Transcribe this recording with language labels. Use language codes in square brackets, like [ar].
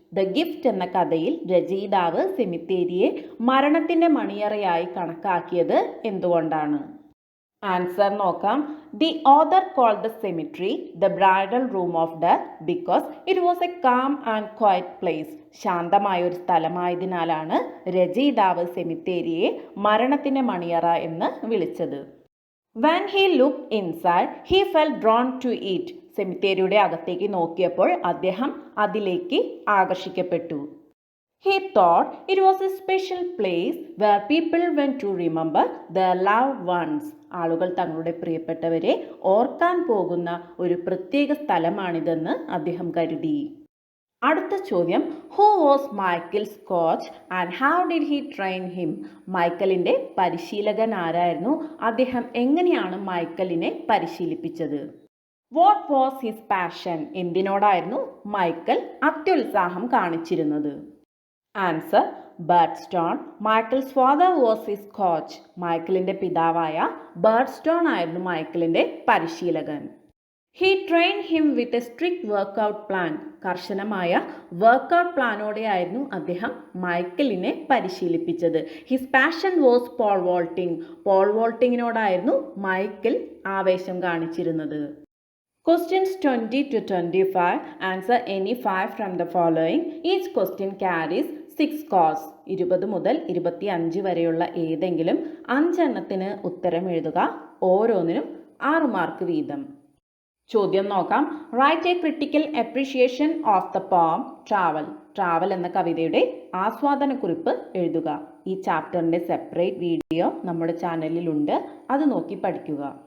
[ml] The gift എന്ന കഥയിൽ രചയിതാവ് സെമിത്തേരിയെ മരണത്തിൻ്റെ മണിയറയായി കണക്കാക്കിയത് എന്തുകൊണ്ടാണ്? ആൻസർ നോക്കാം. [en] The author called the cemetery the bridal room of death because it was a calm and quiet place. [ml] ശാന്തമായ ഒരു സ്ഥലമായതിനാലാണ് രചയിതാവ് സെമിത്തേരിയെ മരണത്തിൻ്റെ മണിയറ എന്ന് വിളിച്ചത്. [en] When he looked inside, he felt drawn to it. [ml] സെമിത്തേരിയുടെ അകത്തേക്ക് നോക്കിയപ്പോൾ അദ്ദേഹം അതിലേക്ക് ആകർഷിക്കപ്പെട്ടു. [en] He thought it was a special place where people went to remember their loved ones. [ml] ആളുകൾ തങ്ങളുടെ പ്രിയപ്പെട്ടവരെ ഓർക്കാൻ പോകുന്ന ഒരു പ്രത്യേക സ്ഥലമാണിതെന്ന് അദ്ദേഹം കരുതി. അടുത്ത ചോദ്യം, [en] Who was Michael's coach and how did he train him. [ml] മൈക്കലിൻ്റെ പരിശീലകൻ ആരായിരുന്നു? അദ്ദേഹം എങ്ങനെയാണ് മൈക്കലിനെ പരിശീലിപ്പിച്ചത്? [en] What was his passion. [ml] എന്തിനോടായിരുന്നു Michael അത്യുത്സാഹം കാണിച്ചിരുന്നത്? [en] Answer, Bird Stone. Michael's father was his coach. [ml] മൈക്കലിൻ്റെ പിതാവായ ബേർഡ് സ്റ്റോൺ ആയിരുന്നു മൈക്കലിൻ്റെ പരിശീലകൻ. [en] He train him with a strict workout plan. [ml] കർശനമായ workout പ്ലാനോടെയായിരുന്നു അദ്ദേഹം മൈക്കലിനെ പരിശീലിപ്പിച്ചത്. [en] His passion was pole vaulting. [ml] Paul വോൾട്ടിങ്ങിനോടായിരുന്നു Michael ആവേശം കാണിച്ചിരുന്നത്. [en] Questions 20 to 25. Answer any 5 from the following. Each question carries 6 scores. [ml] 20 മുതൽ 25 വരെയുള്ള ഏതെങ്കിലും 5 എണ്ണത്തിന് ഉത്തരം എഴുതുക. ഓരോന്നിനും 6 മാർക്ക് വീതം. ചോദ്യം നോക്കാം. [en] Write a critical appreciation of the poem travel. [ml] Travel എന്ന കവിതയുടെ ആസ്വാദനക്കുറിപ്പ് എഴുതുക. ഈ ചാപ്റ്ററിൻ്റെ സെപ്പറേറ്റ് വീഡിയോ നമ്മുടെ ചാനലിലുണ്ട്. അത് നോക്കി പഠിക്കുക.